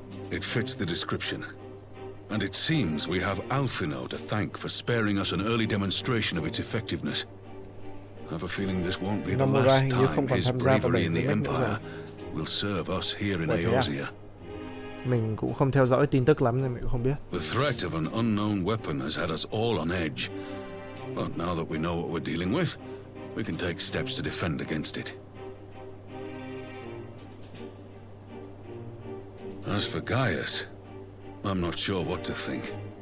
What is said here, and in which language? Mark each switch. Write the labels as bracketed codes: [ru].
[en] It fits the description. And it seems we have Alphino to thank for sparing us an early demonstration of its effectiveness. I have a feeling this won't be the last time his bravery in the Empire will serve us here in Eosia. [vi] Mình cũng không theo dõi tin tức lắm nên mình cũng không biết. [en] The threat of an unknown weapon has had us all on edge. But now that we know what we're dealing with, we can take steps to defend against it. As for Gaius, I'm not sure what to think.